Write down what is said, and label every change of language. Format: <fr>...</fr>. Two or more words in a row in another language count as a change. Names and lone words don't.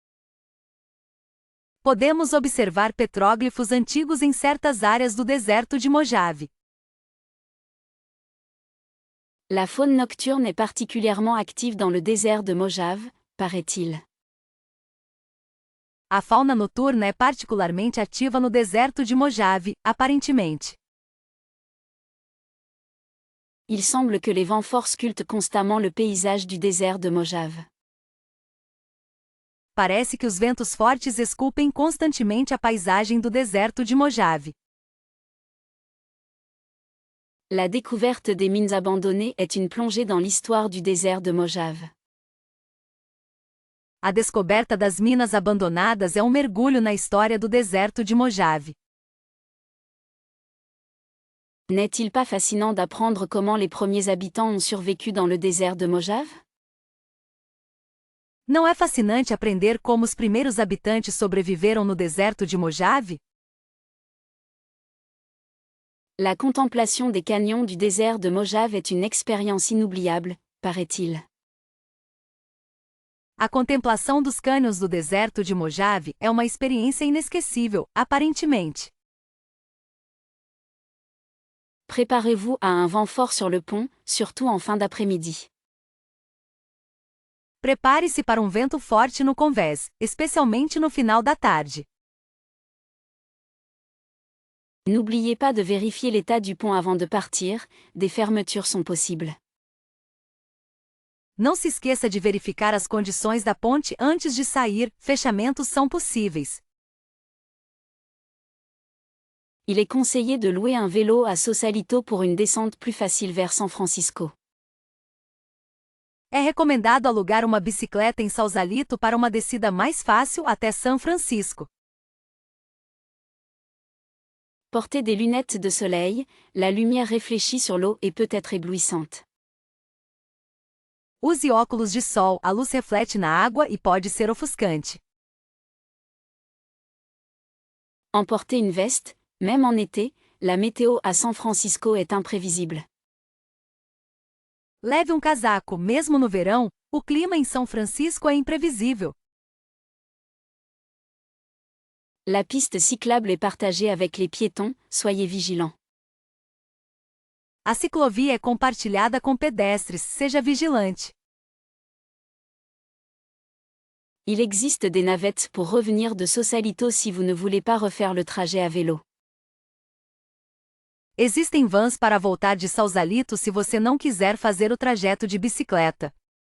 <pt>Podemos observar petróglifos antigos em certas áreas do deserto de Mojave.</pt> <fr>La faune nocturne est particulièrement active dans le désert de Mojave, paraît-il.</fr> <pt>A fauna noturna é particularmente ativa no deserto de Mojave, aparentemente.</pt> <fr>Il semble que les vents forts sculptent constamment le paysage du désert de Mojave.</fr> <pt>Parece que os ventos fortes esculpem constantemente a paisagem do deserto de Mojave.</pt> <fr>La découverte des mines abandonnées est une plongée dans l'histoire du désert de Mojave.</fr> <pt>A descoberta das minas abandonadas é um mergulho na história do deserto de Mojave.</pt> <fr>N'est-il pas fascinant d'apprendre comment les premiers habitants ont survécu dans le désert de Mojave?</fr> <pt>Não é fascinante aprender como os primeiros habitantes sobreviveram no deserto de Mojave?</pt> <fr>La contemplation des canyons du désert de Mojave est une expérience inoubliable, paraît-il.</fr> <pt>A contemplação dos cânions do deserto de Mojave é uma experiência inesquecível, aparentemente.</pt> <fr>Préparez-vous à un vent fort sur le pont, surtout en fin d'après-midi.</fr> <pt>Prepare-se para um vento forte no convés, especialmente no final da tarde.</pt> <fr>N'oubliez pas de vérifier l'état du pont avant de partir, des fermetures sont possibles.</fr> <pt>Não se esqueça de verificar as condições da ponte antes de sair, fechamentos são possíveis.</pt> <fr>Il est conseillé de louer un vélo à Sausalito pour une descente plus facile vers San Francisco.</fr> <pt>É recomendado alugar uma bicicleta em Sausalito para uma descida mais fácil até São Francisco.</pt> <fr>Portez des lunettes de soleil, la lumière réfléchie sur l'eau et peut être éblouissante.</fr> <pt>Use óculos de sol, a luz reflete na água e pode ser ofuscante.</pt> <fr>Emportez une veste, même en été, la météo à San Francisco est imprévisible.</fr> <pt>Leve um casaco, mesmo no verão, o clima em São Francisco é imprevisível.</pt> <fr>La piste cyclable est partagée avec les piétons, soyez vigilants.</fr> <pt>A ciclovia é compartilhada com pedestres, seja vigilante.</pt> <fr>Il existe des navettes pour revenir de Sausalito si vous ne voulez pas refaire le trajet à vélo.</fr> <pt>Existem vans para voltar de Sausalito se você não quiser fazer o trajeto de bicicleta.</pt>